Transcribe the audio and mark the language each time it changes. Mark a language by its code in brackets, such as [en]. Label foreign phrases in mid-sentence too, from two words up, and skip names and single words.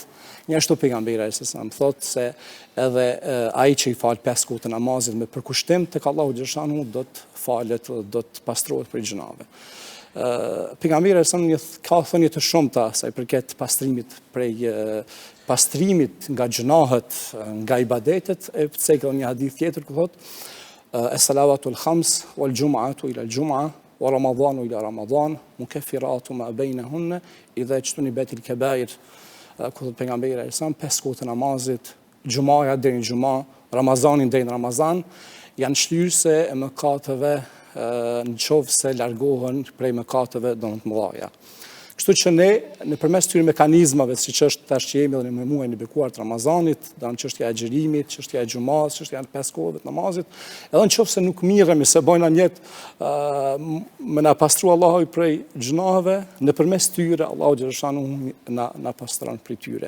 [sq] Ashtu pejgamberi [ar] alayhis salam [sq] thotë se edhe ai që i fal 5 kohë të namazit me përkushtim tek Allahu xhaleshanu do të falet, do të pastrohet prej gjunave. Pejgamberi [ar] عليه السلام [sq] ka thënie të shumta sa i përket pastrimit pastrimit nga gjunahet, nga ibadetet, e përcjell një hadith tjetër ku thotë [ar] الصلوات الخمس والجمعة إلى الجمعة ورمضان إلى رمضان مكفرات ما بينهن إذا اجتنبت الكبائر. [sq] Ku thot pejgamberi [ar] عليه السلام [sq] 5 kohë të namazit, xumaja deri në xuma, Ramazanin deri në Ramazan, janë shlyerse e mëkateve nëse largohen prej mëkateve do të mëdha. Kështu që ne nëpërmes këtyre mekanizmave, siç është tash që jemi edhe në muajin e bekuar të Ramazanit, çështja e xhirimit, çështja e xumas, çështja e 5 kohëve të namazit, edhe nëse nuk mirremi se bojna një me na pastru Allahu prej gjunave, nëpërmes tyre Allahu xhaleshanu na pastron prej tyre.